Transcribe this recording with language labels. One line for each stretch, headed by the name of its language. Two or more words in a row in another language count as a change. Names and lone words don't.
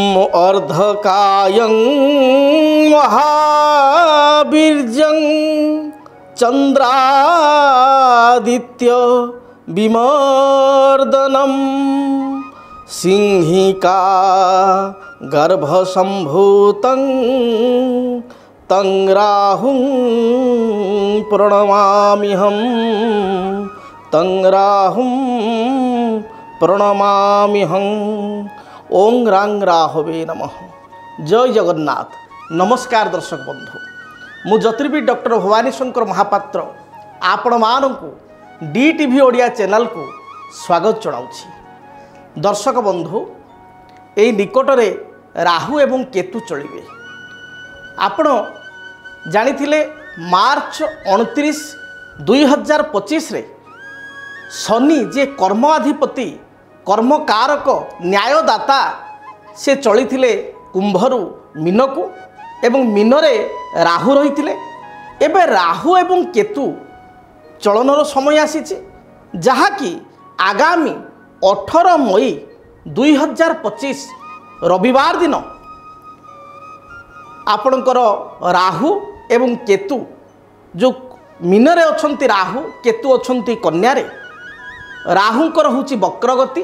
Sanskrit: अर्धकायं महावीर्यं चंद्रादित्य विमर्दनम सिंहिका गर्भसंभूतं तं राहुं प्रणमाम्यहं तं राहुं प्रणमाम्यहं। ओं रांग राहवे नमः। जय जगन्नाथ।
Odia: ନମସ୍କାର ଦର୍ଶକ ବନ୍ଧୁ, ମୁଁ ଜ୍ୟୋତିର୍ବିଦ ଡକ୍ଟର ଭବାନୀ ଶଙ୍କର ମହାପାତ୍ର ଆପଣ ମାନଙ୍କୁ DTV ଓଡ଼ିଆ ଚ୍ୟାନେଲ କୁ ସ୍ୱାଗତ ଜଣାଉଛି। ଦର୍ଶକ ବନ୍ଧୁ, ଏଇ ନିକଟରେ ରାହୁ ଏବଂ କେତୁ ଚଳିବେ। ଆପଣ ଜାଣିଥିଲେ ମାର୍ଚ୍ଚ 29, 2025 ରେ ଶନି ଯେ କର୍ମାଧିପତି କର୍ମକାରକ ନ୍ୟାୟଦାତା ସେ ଚଳିଥିଲେ କୁମ୍ଭରୁ ମୀନକୁ ଏବଂ ମୀନରେ ରାହୁ ରହିଥିଲେ। ଏବେ ରାହୁ ଏବଂ କେତୁ ଚଳନର ସମୟ ଆସିଛି, ଯାହାକି ଆଗାମୀ 18 ମଇ 2025 ରବିବାର ଦିନ ଆପଣଙ୍କର ରାହୁ ଏବଂ କେତୁ ଯୋ ମୀନରେ ଅଛନ୍ତି ରାହୁ କେତୁ ଅଛନ୍ତି କନ୍ୟା ରେ ରାହୁଙ୍କର ହେଉଛି ବକ୍ରଗତି।